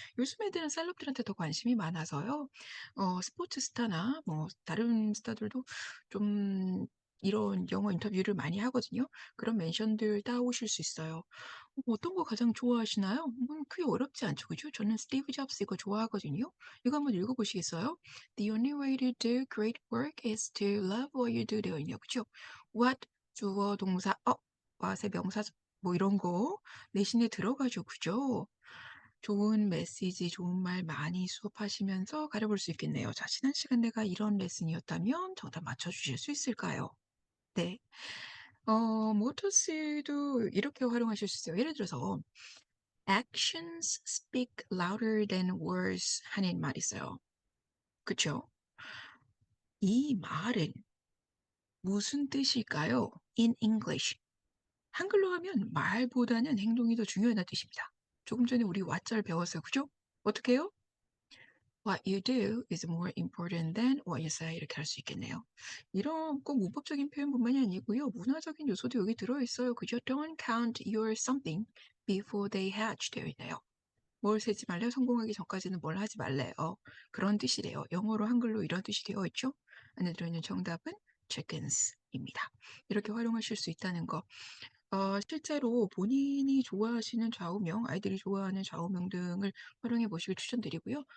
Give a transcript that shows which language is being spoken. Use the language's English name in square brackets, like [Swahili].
[Korean] 요즘 애들은 셀럽들한테 더 관심이 많아서요. 스포츠 스타나 뭐 다른 스타들도 좀 이런 영어 인터뷰를 많이 하거든요. 그런 멘션들 따오실 수 있어요. 어떤 거 가장 좋아하시나요? 크게 어렵지 않죠, 그죠? 저는 스티브 잡스 이거 좋아하거든요. 이거 한번 읽어보시겠어요? [English] The only way to do great work is to love what you do [Korean] 되어 있네요, 그죠? What 주어 동사 what의 명사 뭐 이런 거 내신에 들어가죠, 그죠? 좋은 메시지, 좋은 말 많이 수업하시면서 가려볼 수 있겠네요. 자, 지난 시간 내가 이런 레슨이었다면 정답 맞춰주실 수 있을까요? 네. 모터스도 이렇게 활용하실 수 있어요. 예를 들어서 [English] actions speak louder than words [Korean] 하는 말이 있어요. 그쵸? 이 말은 무슨 뜻일까요? [English] In English. [Korean] 한글로 하면 말보다는 행동이 더 중요하다는 뜻입니다. 조금 전에 우리 왓자를 배웠어요. 그죠? 어떻게 해요? [English] What you do is more important than what you say. [Korean] 이렇게 할 수 있겠네요. 이런 꼭 문법적인 표현뿐만이 아니고요. 문화적인 요소도 여기 들어있어요. 그죠? [English] Don't count your something before they hatch [Korean] 되어 있네요. 뭘 세지 말래요? 성공하기 전까지는 뭘 하지 말래요. 그런 뜻이래요. 영어로 한글로 이런 뜻이 되어 있죠. 안에 들어있는 정답은 chickens입니다. 이렇게 활용하실 수 있다는 거. 실제로 본인이 좋아하시는 좌우명, 아이들이 좋아하는 좌우명 등을 활용해 보시길 추천드리고요.